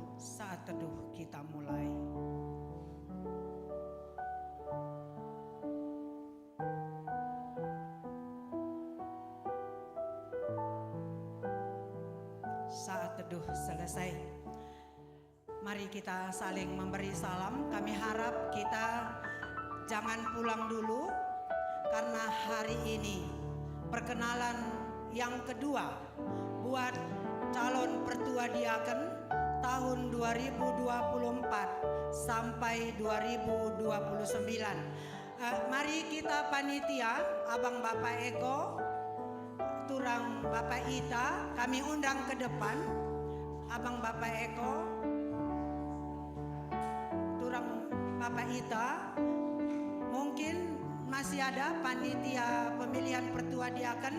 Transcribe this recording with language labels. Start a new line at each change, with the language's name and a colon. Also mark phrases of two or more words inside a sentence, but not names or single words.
Indonesian: Saat teduh kita mulai. Saat teduh selesai. Mari kita saling memberi salam. Kami harap kita jangan pulang dulu, karena hari ini perkenalan yang kedua buat calon pertua diaken tahun 2024 sampai 2029. Mari kita panitia, Abang Bapak Eko, Turang Bapak Ita, kami undang ke depan. Abang Bapak Eko, Turang Bapak Ita, mungkin masih ada panitia pemilihan pertua diaken.